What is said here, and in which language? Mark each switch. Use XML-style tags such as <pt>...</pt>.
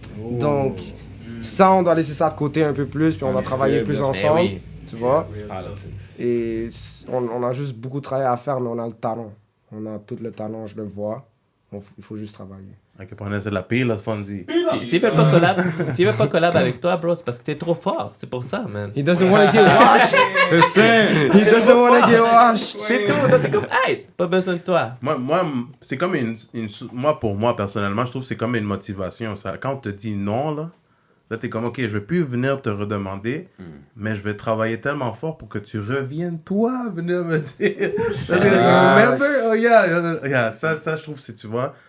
<fr>Donc ça on doit laisser ça de côté un peu plus puis on va travailler plus ensemble, oui. tu vois. Et on a juste beaucoup de travail à faire mais on a le talent. On a tout le talent, je le vois. Il faut juste travailler. Ok, prenez c'est de la pile, là, Fonzie. S'il veut pas collab avec toi, bro, c'est parce que t'es trop fort. C'est pour ça, man.</fr> <en>He doesn't want to get washed.</en> <fr>C'est ça!</fr> <en>He doesn't want to get washed.</en> <fr>C'est tout. Toi, t'es comme, hey, pas besoin de toi. Moi c'est comme moi, pour moi, personnellement, je trouve que c'est comme une motivation. Ça. Quand on te dit non, là, t'es comme, ok, je vais plus venir te redemander, mais je vais travailler tellement fort pour que tu reviennes, toi, venir me dire.</fr> <en>Remember? Oh, yeah.</en> <fr>Ça, je trouve, tu vois.</fr>